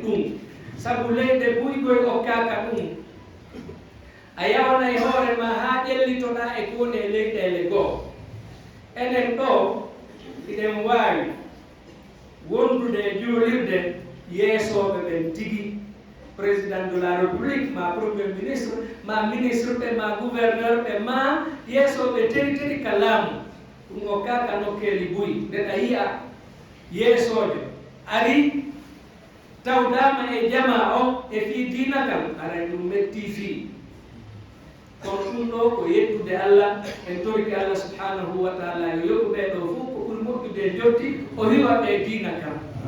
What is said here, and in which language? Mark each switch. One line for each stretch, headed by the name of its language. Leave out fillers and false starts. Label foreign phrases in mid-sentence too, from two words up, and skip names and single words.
Fula: ɗum sabu leyɗe buygoy o kaka ɗum a yawana e hoore ma ha ƴellitoɗa e kone leyɗele goo enen ɗo iɗen wawi wondude e juulirde yeesoɓe ɓen tigi
French: président de la république
Fula: ma
French: premier ministre
Fula: ma ministre ɓe ma gouverneur ɓe ma yeesoɓe teri ka laamu ɗum o kaka nokkeli buy nde a yiya yeesoɓe ari tawdama e jama o e fi diina kam aray ɗum metti fii kono ɗum ɗo ko yettude Allah en toriki Allah
Arabic: subhanahu wa ta'ala
Fula: yo yoɓuɓe ɗo fof ko ɓuri moƴƴude jotti o hiwa ɓe diina kam